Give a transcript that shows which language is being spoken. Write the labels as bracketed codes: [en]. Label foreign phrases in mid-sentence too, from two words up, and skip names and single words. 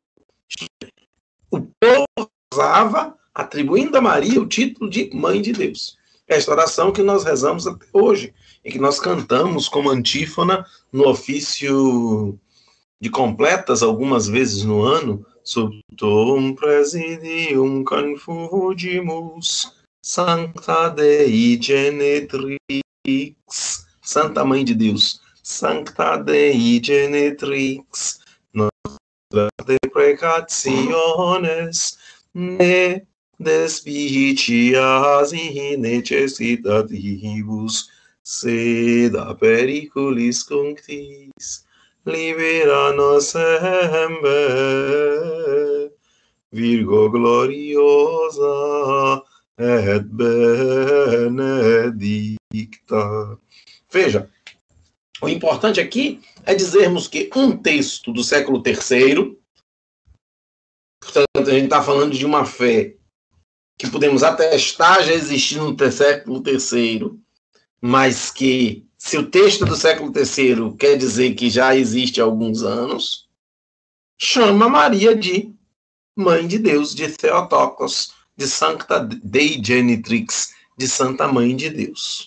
[pt] O povo usava, atribuindo a Maria o título de Mãe de Deus. Esta oração que nós rezamos até hoje e que nós cantamos como antífona no ofício de completas algumas vezes no ano, [la] Subtum presidium confugimus, Sancta Dei Genetrix, Santa [pt] Mãe de Deus, [la] Sancta Dei Genetrix, Nostra deprecationes, ne despicias in necessitativus, sed a periculis cunctis, libera nos semper, Virgo gloriosa et benedicta. [pt] Veja, o importante aqui é dizermos que um texto do século III, portanto, a gente está falando de uma fé que podemos atestar já existir no século III, mas que, se o texto do século III quer dizer que já existe há alguns anos, chama Maria de Mãe de Deus, de Theotokos, de [la] Sancta Dei Genetrix, [pt] de Santa Mãe de Deus.